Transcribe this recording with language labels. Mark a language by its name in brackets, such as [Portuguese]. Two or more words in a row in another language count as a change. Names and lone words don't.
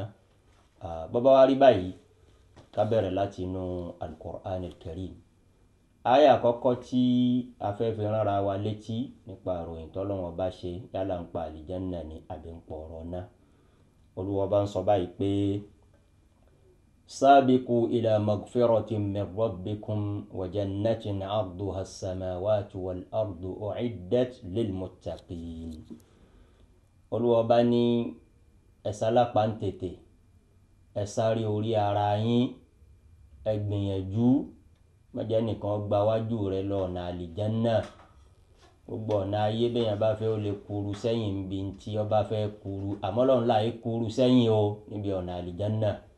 [Yoruba] Bọ́bá wa rí báyìí ká bẹ̀rẹ̀ láti inú Al-Qur'an Al-Karim. Àyá àkọ́kọ́ tí a fẹ́ fi ránra wa létí nípa ìròyìn t'Ọlọ́run bá ṣe yálà ń pa àlìjánná ni àbí ń pọ̀ ọ̀rọ̀ náà. Olúwa bá ń sọ báyìí pé [Arabic] سابقوا إلى مغفرة من ربكم وجنة عرضها السماوات والأرض أعدت للمتقين. [Yoruba] Olúwa bá ní ẹ sálápá ń tètè, ẹ sáré orí ara yín, ẹ gbìyànjú mọ́jẹ́ nìkan gba wájú rẹ lọ ọ̀nà àlìjánná. Gbogbo ọ̀nà ayé bẹ́yàn bá fẹ́ ó lè kúrú sẹ́yìn bí n tí ó bá fẹ́ kúrú àmọ́ Ọlọ́run láì kúrú sẹ́yìn o níbi ọ̀nà àlìjánná.